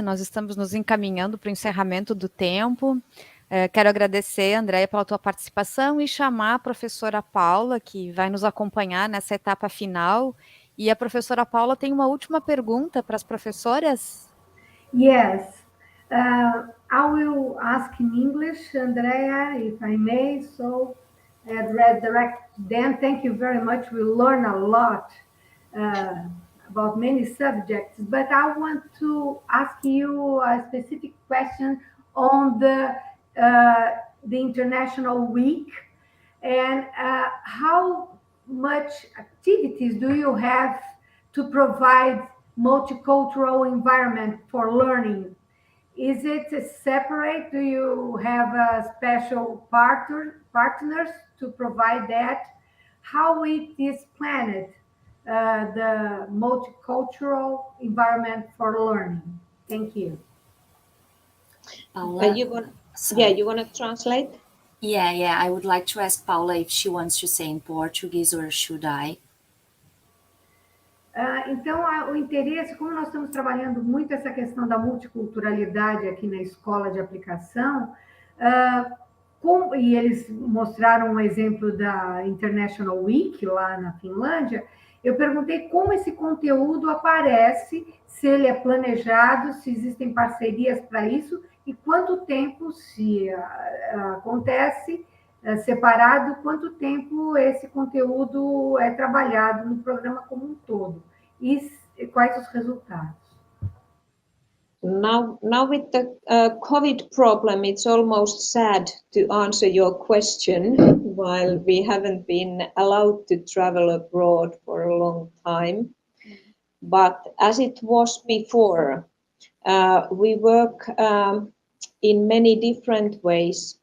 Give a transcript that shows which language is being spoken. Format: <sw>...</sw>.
<pt>Nós estamos nos encaminhando para o encerramento do tempo. Quero agradecer, Andréia, pela tua participação e chamar a professora Paula, que vai nos acompanhar nessa etapa final. E a professora Paula tem uma última pergunta para as professoras.</pt> <en>Yes. I will ask in English, Andrea, if I may. So redirect Dan. Thank you very much. We learn a lot about many subjects, but I want to ask you a specific question on the International Week, and how much activities do you have to provide multicultural environment for learning? Is it separate? Do you have special partners to provide that? How it is planned, the multicultural environment for learning? Thank you. Paula, you want to translate? Yeah, I would like to ask Paula if she wants to say in Portuguese or should I?</en> <pt>Então, o interesse, como nós estamos trabalhando muito essa questão da multiculturalidade aqui na escola de aplicação, e eles mostraram um exemplo da International Week lá na Finlândia, eu perguntei como esse conteúdo aparece, se ele é planejado, se existem parcerias para isso, e quanto tempo, se acontece separado, quanto tempo esse conteúdo é trabalhado no programa como um todo, e quais os resultados.</pt> <en>Now with the COVID problem, it's almost sad to answer your question while we haven't been allowed to travel abroad for a long time. But as it was before, we work in many different ways.</en>